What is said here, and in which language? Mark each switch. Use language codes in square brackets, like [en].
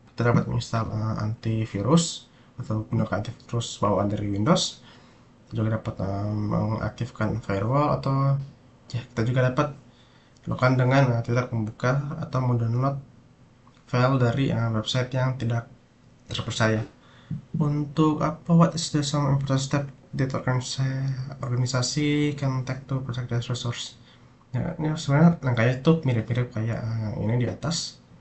[id] Kita dapat menginstal antivirus atau gunakan antivirus bawaan dari Windows. Kita juga dapat mengaktifkan firewall, atau ya kita juga dapat lakukan dengan tidak membuka atau mendownload file dari website yang tidak terpercaya. [en] Untuk what is the some important step that organisasi can take to protect their resource. [id] Ya, ini sebenarnya langkahnya itu mirip-mirip kayak ini di atas.